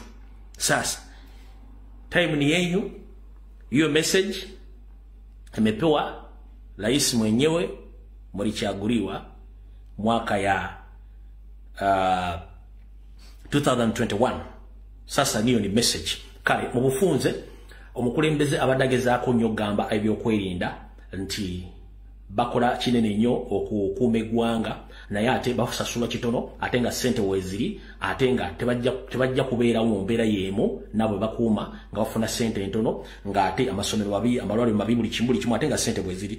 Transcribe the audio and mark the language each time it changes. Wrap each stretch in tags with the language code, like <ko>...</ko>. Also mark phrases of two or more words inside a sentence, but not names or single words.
<sw>Sasa time ni yenu. Hiyo message imepewa rais mwenyewe, mlichaguliwa mwaka ya 2021. Sasa niyo ni</sw> <lg>message kale mubufunze omukulembeze abadageza ko nyogamba ebyo kwerinda nti bakola kinene nnyo okukuuma eggwanga, naye ate basasula kitono, ate nga sente weziri, ate nga tebajja kubeerawo mbeera yeemu nabo bakuuma nga bafuna sente entono, nga ate amasomero mabi, amalwaliro mabi, buli kimu ate nga sente weziri.</lg>